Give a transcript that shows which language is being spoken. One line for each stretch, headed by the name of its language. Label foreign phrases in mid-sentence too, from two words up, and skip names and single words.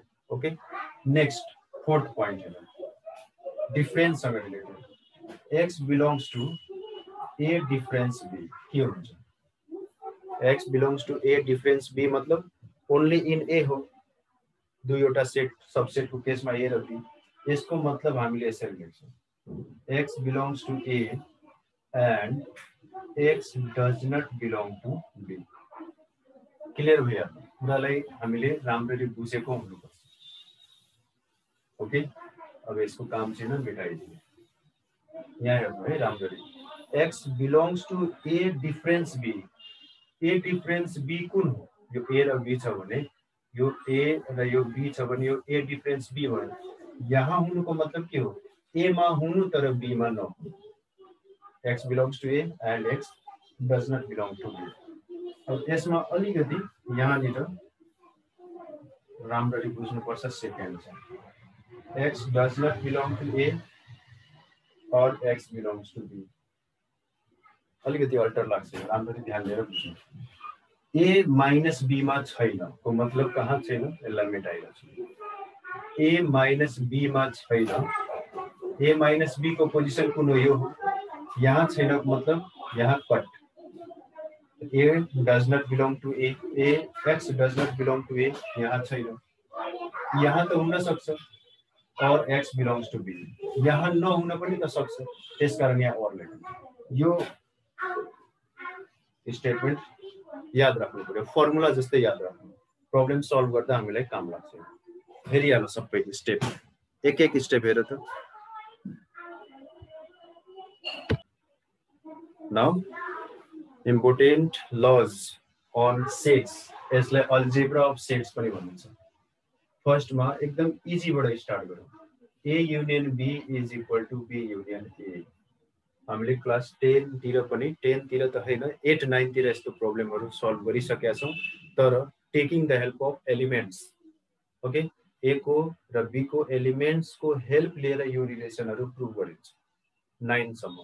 English: OK, next fourth point
Nepali: हेरौँ, डिफरेन्स सँग रिलेटेड।
English: x belongs to A difference B के हुन्छ? x belongs to A difference B मतलब only in A हो।
Nepali: दुईवटा सेट सबसेट को केसमा ए र बी। यसको मतलब हामीले यसरी लेख्छौं,
English: x belongs to A and x does not belong to B.
Nepali: क्लियर भयो? कुरालाई हामीले राम्ररी बुझेको हुनुपर्छ। ओके, अब यसको काम छैन, मेटाइदिए।
English: यहाँ हेर्नु है राम्ररी, x belongs to A difference B. A difference B कुन हो?
Nepali: यो ए र बी छ भने यो ए र यो बी छ भने यो ए डिफरेन्स बी भयो। यहाँ हुनुको मतलब के हो? ए मा हुनु तर बी मा नहुनु।
English: x belongs to A and x does not belong to B.
Nepali: अब यसमा अलिकति यहाँनिर राम्ररी बुझ्नुपर्छ।
English: सेकेन्ड छ x does not belong to A और x belongs to B.
Nepali: अलिकति अल्टर लाग्छ, राम्ररी ध्यान दिएर बुझ्नु।
English: A minus B
Nepali: मा छैन को मतलब कहाँ छैन? यसलाई मेटाइरहेको छु।
English: A minus B
Nepali: मा छैन,
English: A minus B
Nepali: को पोजिसन कुन हो? यो यहाँ छैन मतलब यहाँ कट।
English: A does not belong to A, x does not belong to A यहाँ छैन।
Nepali: यहाँ त हुन सक्छ और
English: x belongs to B,
Nepali: यहाँ नहुन पनि त सक्छ, त्यसकारण यहाँ और लेख्नु। यो स्टेटमेन्ट याद राख्नु पर्यो, फर्मुला जस्तै याद राख्नु। प्रब्लम सल्भ गर्दा हामीलाई काम लाग्छ। हेरिहाल सबै स्टेप, एक एक स्टेप हेर त।
English: now important laws on sets, यसलाई algebra of sets पनि भनिन्छ।
Nepali: फर्स्टमा एकदम इजीबाट स्टार्ट गरौँ।
English: A union B is equal to B union A.
Nepali: हामीले क्लास 10 तिर पनि 10 तिर त हैन 8 9 तिर यस्तो प्रब्लमहरु सल्भ गरिसकेका छौं, तर
English: taking the help of elements.
Nepali: ओके, ए को र बी को एलिमेन्ट्स को हेल्प लिएर यो रिलेसनहरु प्रुभ गरिन्छ 9 सम्म।